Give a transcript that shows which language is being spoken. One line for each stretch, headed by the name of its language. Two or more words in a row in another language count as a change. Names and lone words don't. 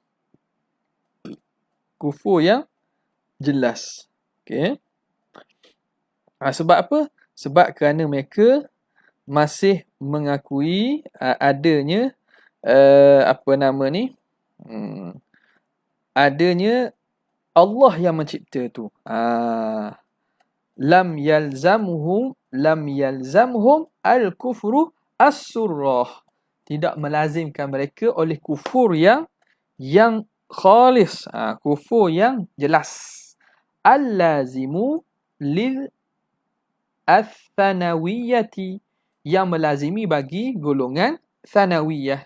Malay: Kufur yang jelas. Okey. Sebab apa? Sebab kerana mereka masih mengakui adanya adanya Allah yang mencipta tu.
Arabic: لم يلزمهم الكفر الصريح.
Malay: Tidak melazimkan mereka oleh kufur yang khalis, kufur yang jelas.
Arabic: اللازم للثنوية,
Malay: yang melazimi bagi golongan thanawiyah.